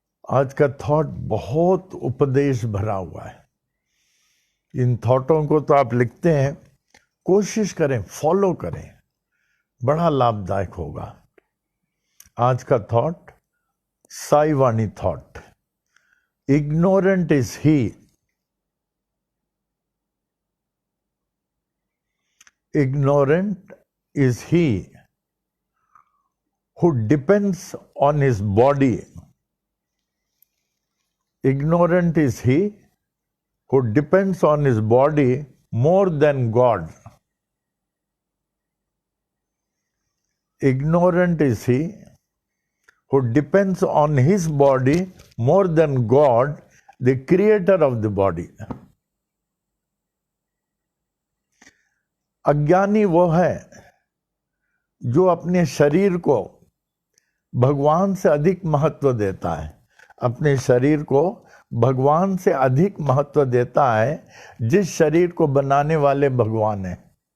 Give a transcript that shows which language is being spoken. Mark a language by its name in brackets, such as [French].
[Hindi] आज का थॉट बहुत उपदेश भरा हुआ है। इन थॉटों को तो आप लिखते हैं, कोशिश करें, फॉलो करें, बड़ा लाभदायक होगा। आज का thought Sai Vani thought. [English] Ignorant is he, ignorant is he who depends on his body. Ignorant is he who depends on his body more than God. Ignorant is he who depends on his body more than God, the creator of the body. [Hindi] अज्ञानी वो है जो अपने शरीर को भगवान से अधिक महत्व देता है। अपने शरीर को भगवान से अधिक महत्व देता है, जिस शरीर को बनाने वाले भगवान हैं।